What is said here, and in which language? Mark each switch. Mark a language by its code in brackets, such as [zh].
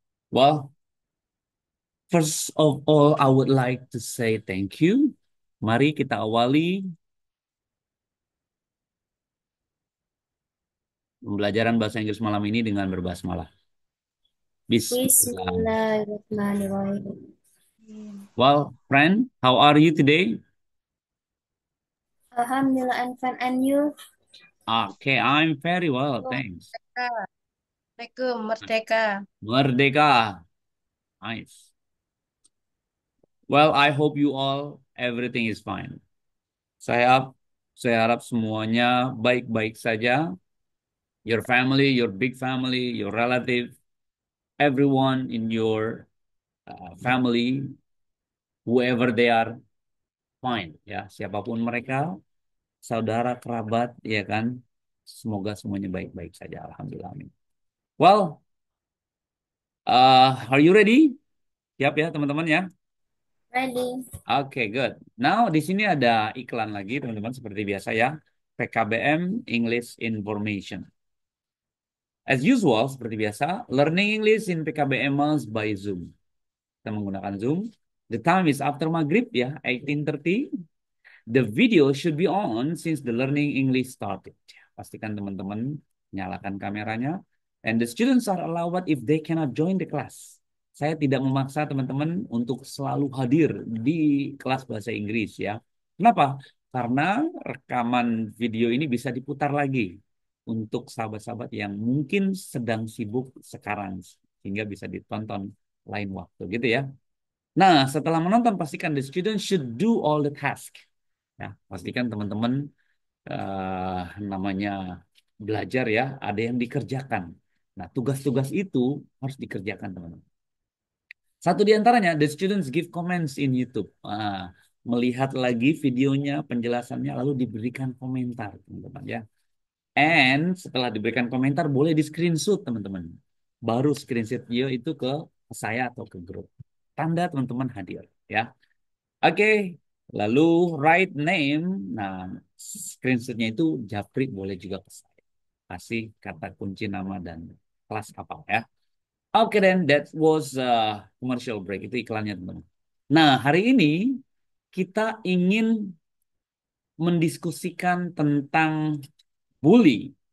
[en] Well, first of all, I would like to say thank you. [id] Mari kita awali pembelajaran bahasa Inggris malam ini dengan berbasmalah. [ar] Bismillah. Bismillahirrahmanirrahim. [en] Well, friend, how are you today? Alhamdulillah, I'm fine. And you? Okay, I'm very well, [ar] Assalamualaikum, [en] thanks. [id] Merdeka. Merdeka. Nice. [en] Well, I hope you all everything is fine. [id] Saya saya harap semuanya baik-baik saja. [en] Your family, your big family, your relative, everyone in your family, whoever they are, fine ya. [id] Siapapun mereka, saudara, kerabat, ya kan. Semoga semuanya baik-baik saja. [en] Alhamdulillah. Amin. Well, are you ready? [id] Siap ya teman-teman ya. [en] Ready? [id] Oke, [en] good. Now [id] di sini ada iklan lagi teman-teman seperti biasa ya. [en] PKBM English Information. As usual, [id] seperti biasa, [en] learning English in PKBM by Zoom. [id] Kita menggunakan Zoom. [en] The time is after maghrib ya, 18:30. The video should be on since the learning English started. [id] Pastikan teman-teman nyalakan kameranya. [en] And the students are allowed if they cannot join the class. [id] Saya tidak memaksa teman-teman untuk selalu hadir di kelas bahasa Inggris ya. Kenapa? Karena rekaman video ini bisa diputar lagi untuk sahabat-sahabat yang mungkin sedang sibuk sekarang sehingga bisa ditonton lain waktu gitu ya. Nah, setelah menonton pastikan [en] the student should do all the task. [id] Ya, pastikan teman-teman namanya belajar ya, ada yang dikerjakan. Nah, tugas-tugas itu harus dikerjakan teman-teman. Satu di antaranya, [en] the students give comments in YouTube. [id] Melihat lagi videonya, penjelasannya, lalu diberikan komentar, teman-teman ya. And setelah diberikan komentar, boleh di screenshot, teman-teman. Baru screenshot video itu ke saya atau ke grup. Tanda teman-teman hadir, ya. Oke, lalu [en] write name. [id] Nah, screenshotnya itu japri boleh juga ke saya. Kasih kata kunci nama dan kelas apa ya. [en] Oke, then that was commercial break. [id] Itu iklannya teman-teman. Nah, hari ini kita ingin mendiskusikan tentang bully.